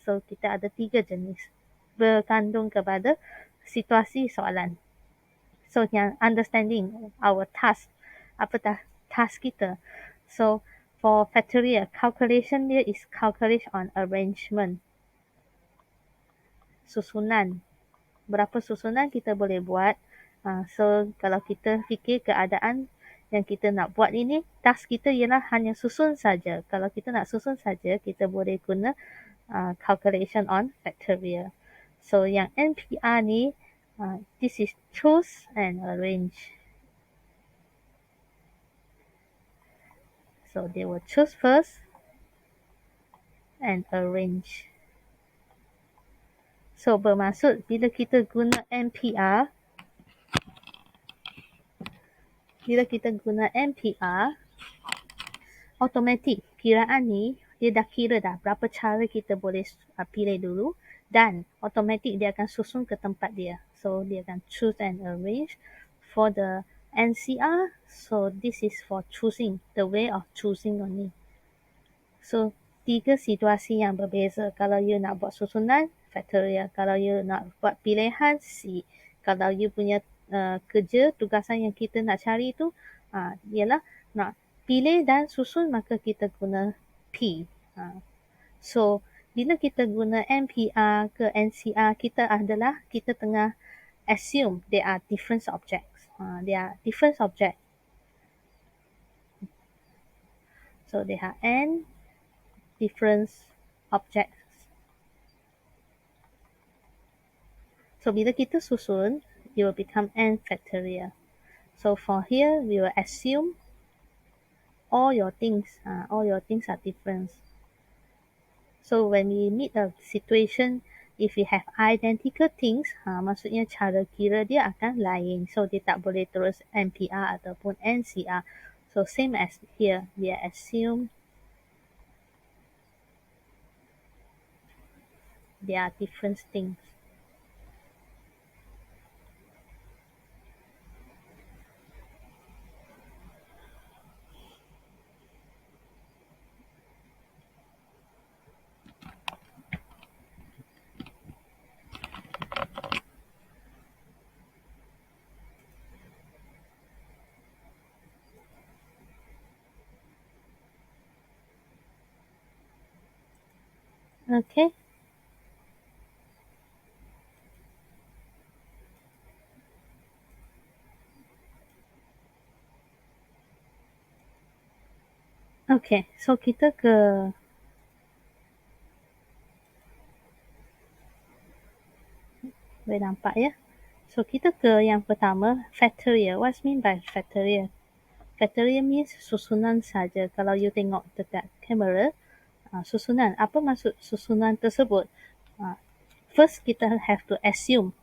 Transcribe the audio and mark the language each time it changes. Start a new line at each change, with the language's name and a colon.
Malay: So kita ada 3 jenis berkandung kepada situasi soalan. So yang
English: understanding our task,
Malay: apa task kita.
English: So for factorial, calculation dia is calculation on arrangement.
Malay: Susunan. Berapa susunan kita boleh buat. So kalau kita fikir keadaan yang kita nak buat ini, task kita ialah hanya susun saja. Kalau kita nak susun saja, kita boleh guna calculation on factorial.
English: So yang NPR ni, this is choose and arrange. So they will choose first and arrange.
Malay: So bermaksud bila kita guna NPR, automatik kiraan ni dia dah kira dah berapa cara kita boleh pilih dulu dan automatik dia akan susun ke tempat dia. So dia akan
English: choose and arrange. For the NCR, so this is for choosing, the way of choosing only.
Malay: So 3 situasi yang berbeza. Kalau you nak buat susunan, factorial. Kalau you nak buat pilihan, C. Kalau you punya kerja, tugasan yang kita nak cari tu ialah nak pilih dan susun, maka kita guna P. So bila kita guna NPR ke NCR, kita tengah assume
English: they are different objects. They are different object. So they are N different objects. So
Malay: bila kita susun,
English: it will become N factorial. So for here, we will assume all your things are different. So when we meet a situation, if we have identical things,
Malay: maksudnya cara kira dia akan lain. So dia tak boleh terus NPR ataupun NCR.
English: So same as here, we assume they are different things. Okay.
Malay: Okay, so kita boleh nampak ya. So kita ke yang pertama, factorial.
English: What's mean by factorial? Factorial means
Malay: susunan saja. Kalau you tengok dekat kamera, susunan. Apa maksud susunan tersebut? First kita
English: have to assume.